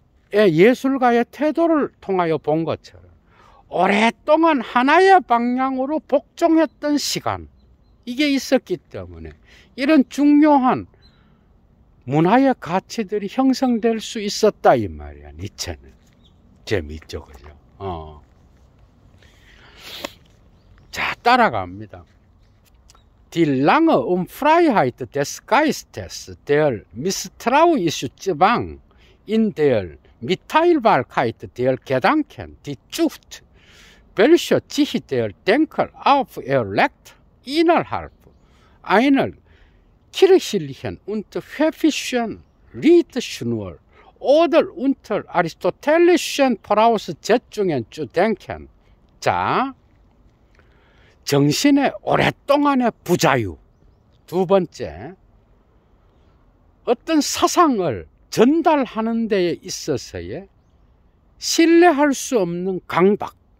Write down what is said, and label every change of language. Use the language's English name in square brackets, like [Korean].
[Korean] 예술가의 태도를 통하여 본 것처럼 오랫동안 하나의 방향으로 복종했던 시간, 이게 있었기 때문에 이런 중요한 문화의 가치들이 형성될 수 있었다 이 말이야. 니체는 재미있죠, 그죠? 자, 따라갑니다. [German] Die lange Unfreiheit des Geistes, der misstrauische Zwang in der Mitteilbarkeit der Gedanken, die Zucht, welche sich der Denker auferlegt, innerhalb einer kirchlichen und pfäffischen Richtschnur oder unter aristotelischen Voraussetzungen zu denken. [Korean] 자, 정신의 오랫동안의 부자유. 두 번째, 어떤 사상을 전달하는 데에 있어서의 신뢰할 수 없는 강박.